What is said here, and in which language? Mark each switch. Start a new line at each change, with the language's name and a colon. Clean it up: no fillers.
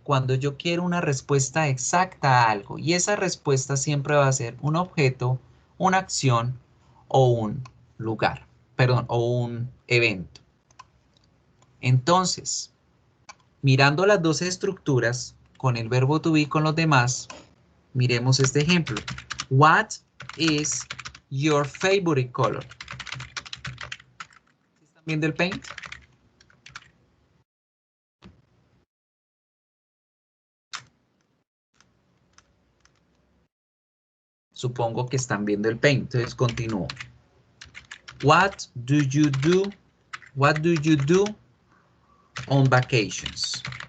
Spanish: Cuando yo quiero una respuesta exacta a algo. Y esa respuesta siempre va a ser un objeto, una acción o un lugar. Perdón, o un evento. Entonces, mirando las dos estructuras, con el verbo to be y con los demás, miremos este ejemplo.
English: What is your favorite color?
Spanish: ¿Están viendo el paint? Supongo que están viendo el paint, entonces continúo.
English: What do you do? What do you do on vacations?